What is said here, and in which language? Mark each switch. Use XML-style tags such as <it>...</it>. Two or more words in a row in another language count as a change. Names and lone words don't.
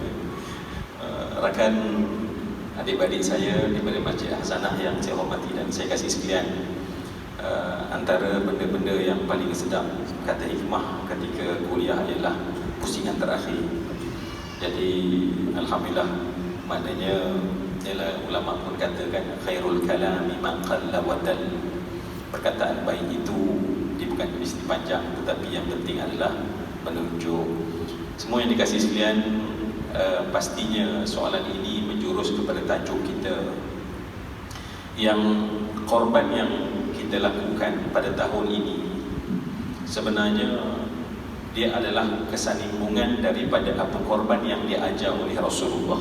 <ms>Rakan adik-adik saya daripada Masjid Hasanah yang saya hormati dan saya kasih sekalian, antara benda-benda yang paling sedap kata hikmah ketika kuliah ialah pusingan terakhir. Jadi Alhamdulillah, maknanya ialah ulama pun katakan</ms> <ar>خير الكلام من قل و دل.</ar> <ms>Perkataan baik itu dia bukan mesti panjang, tetapi yang penting adalah menunjuk. Semua yang dikasih sekalian, pastinya soalan ini menjurus kepada tajuk kita, yang korban yang kita lakukan pada tahun ini sebenarnya dia adalah kesambungan daripada apa korban yang diajar oleh Rasulullah.</ms>